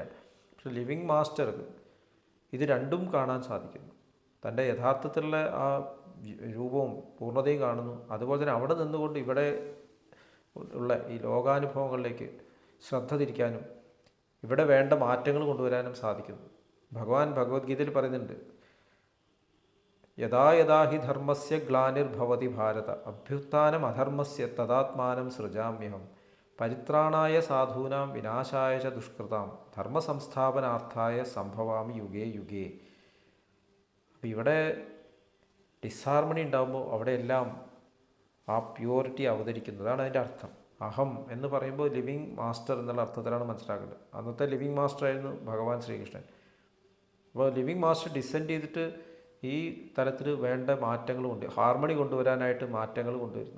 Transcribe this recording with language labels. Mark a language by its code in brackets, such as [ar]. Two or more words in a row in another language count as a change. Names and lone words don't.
[ml] പക്ഷെ [en] living master [ml] ഇത് രണ്ടും കാണാൻ സാധിക്കുന്നു. തൻ്റെ യഥാർത്ഥത്തിലുള്ള ആ രൂപവും പൂർണ്ണതയും കാണുന്നു. അതുപോലെ തന്നെ അവിടെ നിന്നുകൊണ്ട് ഇവിടെ ഉള്ള ഈ ലോകാനുഭവങ്ങളിലേക്ക് ശ്രദ്ധ തിരിക്കാനും ഇവിടെ വേണ്ട മാറ്റങ്ങൾ കൊണ്ടുവരാനും സാധിക്കുന്നു. ഭഗവാൻ ഭഗവത്ഗീതയിൽ പറയുന്നുണ്ട്, [sa] यथा यथा हि धर्मस्य ग्लानिर्भवति भारत अभ्युत्थानं अधर्मस्य तदात्मानं सृजाम्यहं परित्राणाय साधूनां विनाशाय च दुष्कृतां धर्मसंस्थापनार्थाय सम्भवामि युगे युगे. [ml] അപ്പോൾ ഇവിടെ ഡിസ്ഹാർമണി ഉണ്ടാകുമ്പോൾ അവിടെയെല്ലാം ആ പ്യൂരിറ്റി അവതരിക്കുന്നതാണ് അതിൻ്റെ അർത്ഥം. അഹം എന്ന് പറയുമ്പോൾ [en] living master [ml] എന്നുള്ള അർത്ഥത്തിലാണ് മനസ്സിലാക്കേണ്ടത്. അന്നത്തെ [en] living master [ml] ആയിരുന്നു ഭഗവാൻ ശ്രീകൃഷ്ണൻ. അപ്പോൾ [en] living master [ml] ഡിസെൻഡ് ചെയ്തിട്ട് ഈ തലത്തിൽ വേണ്ട മാറ്റങ്ങൾ ഹാർമണി കൊണ്ടുവരാനായിട്ട് മാറ്റങ്ങൾ കൊണ്ടുവരുന്നു.